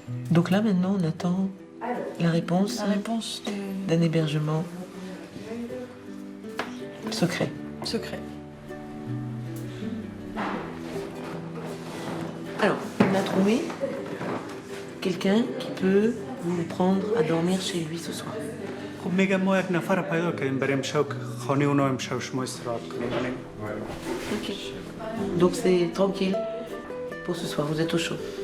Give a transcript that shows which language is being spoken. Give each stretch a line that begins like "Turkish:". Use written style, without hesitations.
French: Donc là, maintenant, on attend la réponse d'un hébergement secret. Secret. Alors, on a trouvé quelqu'un qui peut vous prendre à dormir chez lui ce soir.
Persian: خب میگم ما یک نفر پیدا کردیم برای امشب خانه اونا امشب شما استراحت کنیم.
French: Ok. Donc c'est tranquille pour ce soir, vous êtes au chaud.